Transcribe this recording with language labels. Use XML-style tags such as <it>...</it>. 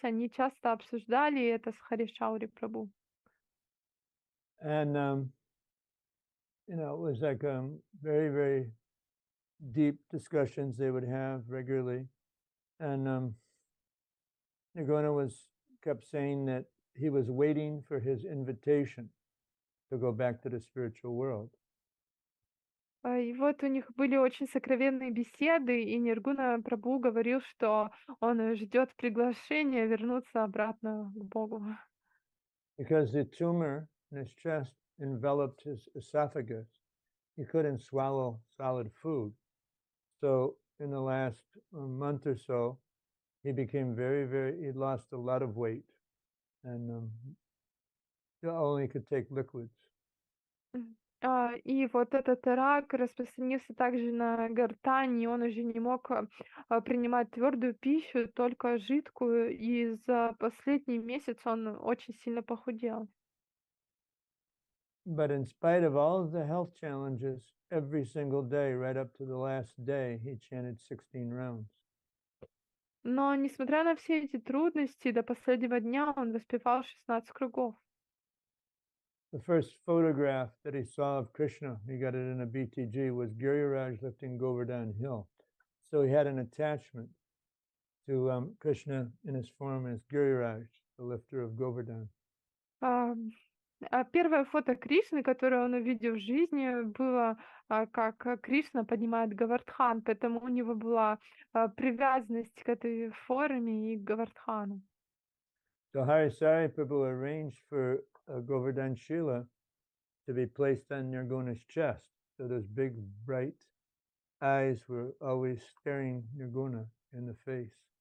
<ru>Они часто обсуждали это с Хари Шаури Прабху.</ru> <en>And, it was like very, very deep discussions they would have regularly. And Nirguna kept saying that he was waiting for his invitation to go back to the spiritual world.</en> <ru>И вот у них были очень сокровенные беседы, и Ниргуна Прабху говорил, что он ждет приглашения вернуться обратно к Богу.</ru> <en>Because the tumor in his chest enveloped his esophagus. He couldn't swallow solid food. So in the last month or so, he became he lost a lot of weight, and he only could take liquids.</en> <ru>И вот этот рак распространился также на гортань, и он уже не мог принимать твердую пищу, только жидкую, и за последний месяц он очень сильно похудел.</ru> <en>But in spite of all of the health challenges, every single day, right up to the last day, he chanted 16 rounds.</en> <ru>Но несмотря на все эти трудности, до последнего дня он воспевал 16 кругов.</ru> <en>The first photograph that he saw of Krishna, he got it in a BTG, was Giriraj lifting Govardhan Hill. So he had an attachment to Krishna in his form as Giriraj, the lifter of Govardhan.</en> <ru>Первое фото Кришны, которое он увидел в жизни, было, как Кришна поднимает Говардхан, поэтому у него была привязанность к этой форме и к Говардхану.</ru> <en>So Harisari Prabhu arranged for Govardhan Shila to be placed on Nirguna's chest. So those big, bright eyes were always staring Nirguna in the face.</en>